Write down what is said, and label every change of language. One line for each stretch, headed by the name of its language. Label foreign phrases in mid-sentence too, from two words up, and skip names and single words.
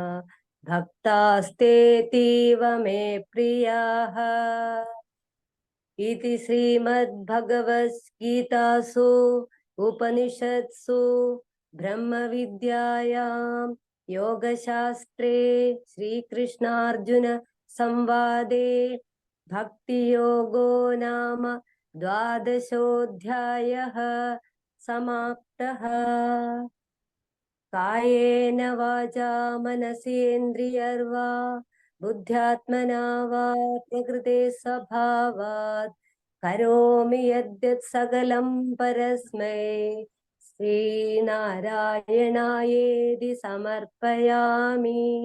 Sanskrit: भक्तास्तेतीव मे प्रियाः इति श्रीमद्भगवद्गीतासु उपनिषत्सु ब्रह्मविद्यायां योगशास्त्रे श्रीकृष्णार्जुन संवादे भक्तियोगो नाम 12ोऽध्यायः समाप्तः। കായേന വാചാ മനസേന്ദ്രിയർവാ ബുദ്ധ്യാത്മനാ വാ പ്രകൃതേ സ്വഭാവാത് കരോമി യദ്യത് സകലം പരസ്മൈ ശ്രീനാരായണായേതി സമർപ്പയാമി.